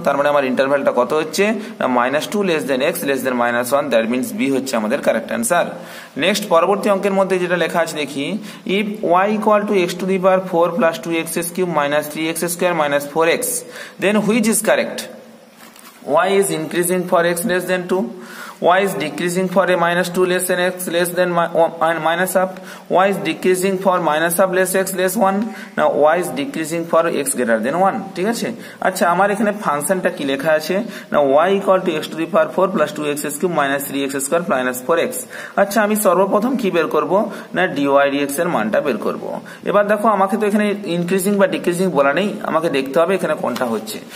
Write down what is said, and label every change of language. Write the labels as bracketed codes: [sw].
[bn] তার মানে আমার ইন্টারভ্যালটা কত হচ্ছে না [en] -2 less than x less than -1, [bn] that means B হচ্ছে আমাদের কারেক্ট অ্যান্সার। নেক্সট পরবর্তী অঙ্কের মধ্যে যেটা লেখা আছে দেখি, [en] If y equal to x⁴ plus 2x³ minus 3x² minus 4x, then which is correct? Y is increasing for x less than 2, y is decreasing for a -2 less than x less than minus half, y is decreasing for minus half less x less 1, now y is decreasing for x greater than 1। [bn] ঠিক আছে। আচ্ছা আমার এখানে ফাংশনটা কি লেখা আছে না [en] y equal to x⁴ plus 2x³ minus 3x² plus 4x। [bn] আচ্ছা আমি সর্বপ্রথম কি বের করব না dy dx এর মানটা বের করব। এবার দেখো আমাকে তো এখানে ইনক্রিজিং বা ডিক্রিজিং বলা নেই, আমাকে দেখতে হবে এখানে কোনটা হচ্ছে।